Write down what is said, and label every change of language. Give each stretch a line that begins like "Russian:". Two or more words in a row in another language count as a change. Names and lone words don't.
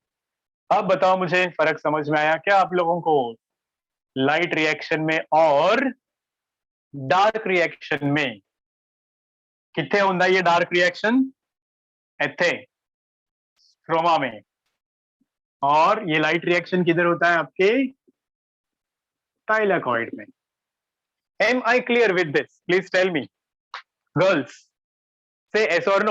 Hindi: अब बताओ मुझे, फर्क समझ में आया क्या आप लोगों को
English: light reaction
Hindi: में और
English: dark reaction
Hindi: में? कितने होता है ये
English: dark reaction?
Hindi: इथे स्ट्रोमा में। और ये
English: light reaction
Hindi: किधर होता है? आपके थाइलाकॉइड में।
English: Am I clear with this? Please tell me. Girls, say yes or no.